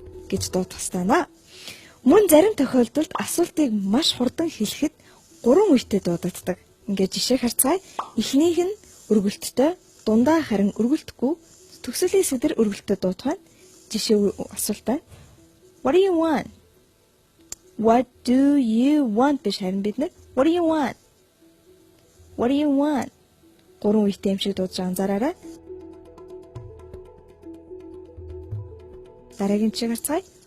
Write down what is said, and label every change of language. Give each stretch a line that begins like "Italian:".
Mongolian: гэж дуудах ёстой наа. Мөн зарим тохиолдолд асуултыг маш хурдан хэлэхэд 3 үедээ дуудагддаг. Ингээд жишээ харцгаая. Эхнийх нь өргөлттэй, дундаа харин өргөлтгүй, төгсөлийн сэдэр өргөлттэй дуудах нь. Жишээ асуулт байна.
English: What do you want? What do you want
Mongolian: биш харин бид нар
English: what do you want? What do you want?
Mongolian: 3 үедээ юм шиг дуудаж анзаараарай. Дараагийн жишээ харцгаая.